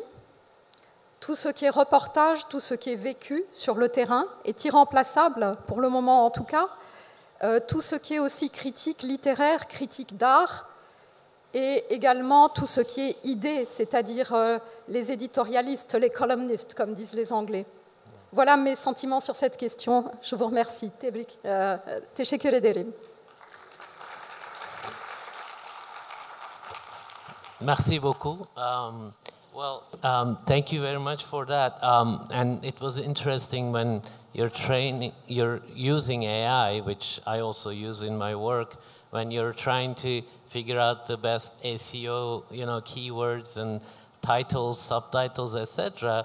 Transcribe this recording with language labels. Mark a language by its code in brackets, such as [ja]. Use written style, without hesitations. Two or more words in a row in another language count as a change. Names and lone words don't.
[fr] Tout ce qui est reportage, tout ce qui est vécu sur le terrain est irremplaçable, pour le moment en tout cas. Tout ce qui est aussi critique littéraire, critique d'art, et également tout ce qui est idée, c'est-à-dire les éditorialistes, les columnistes, comme disent les Anglais. Voilà mes sentiments sur cette question. Je vous remercie. [tr] Teşekkür ederim. [fr] Merci beaucoup. [en] Thank you very much for that. And it was interesting when you're using AI, which I also use in my work, when you're trying to figure out the best SEO, keywords and titles, subtitles, etc.